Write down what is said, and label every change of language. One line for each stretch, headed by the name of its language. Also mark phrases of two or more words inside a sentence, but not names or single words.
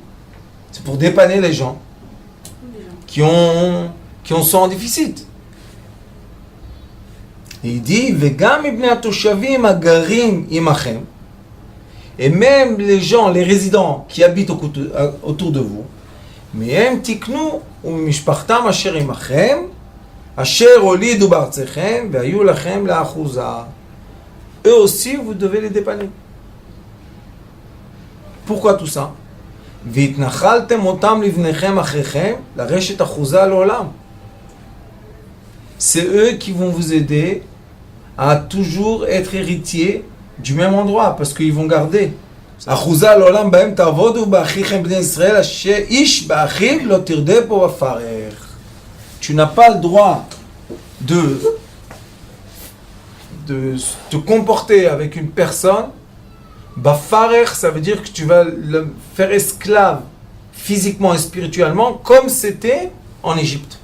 French: C'est pour dépanner les gens qui sont en déficit. Et il dit,
Hebrew: וגם מבני התושבים הגרים עמכם,
French: et même les gens, les résidents qui habitent autour de vous,
Hebrew: מהם תקנו וממשפחתם אשר עמכם אשר הולידו בארצכם והיו לכם לאחזה.
French: Eux aussi, vous devez les dépanner. Pourquoi tout ça?
Hebrew: והתנחלתם אתם לבניכם אחריכם לרשת אחזה לעולם.
French: C'est eux qui vont vous aider à toujours être héritiers du même endroit, parce qu'ils vont garder.
Hebrew: אחזה לעולם בהם תעבדו ובאחיכם בני ישראל אשר איש באחיו לא תרדה בו בפרך.
French: Tu n'as pas le droit de te comporter avec une personne. Bafarer, ça veut dire que tu vas le faire esclave physiquement et spirituellement comme c'était en Égypte.